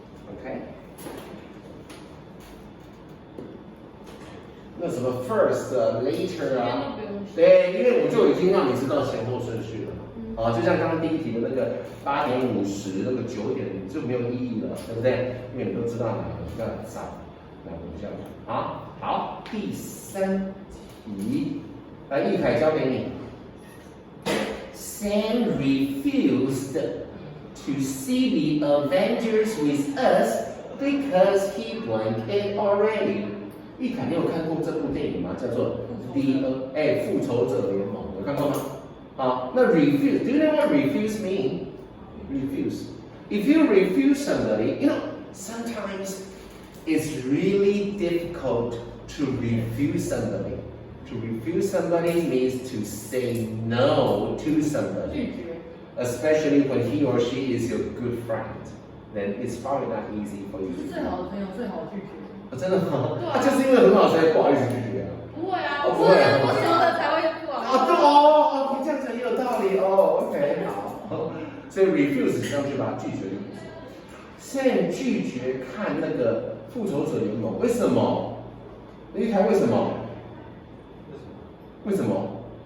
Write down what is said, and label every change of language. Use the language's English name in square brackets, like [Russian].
[Chinese] Okay. 那什么 [English] first later [Chinese] 啊？对，因为我就已经让你知道前后顺序了。啊，就像刚刚第一题的那个8:50，那个9点就没有意义了，对不对？因为你都知道哪个比较早，哪个比较晚。好，第3题，来，易凯交给你。 [English] Sam refused to see the Avengers with us because he blanked it already. [Chinese] 易凯，你有看过这部电影吗？叫做复仇者联盟，有看过吗？好，那 [English] refuse, do you know what refuse mean? Refuse. If you refuse somebody, you know, sometimes it's really difficult to refuse somebody. To refuse somebody means to say no to somebody, especially when he or she is your good friend. Then it's probably not easy for you. [Chinese] 最好的朋友最好拒绝。真的吗？就是因为很好才不好意思拒绝啊。不会啊，不会啊，我说的才会不好。对你这样讲也有道理哦。OK， 好，所以 refuse 实际上就把它拒绝的意思。 Sam 拒绝看那个复仇者联盟，为什么？一开为什么？为什么？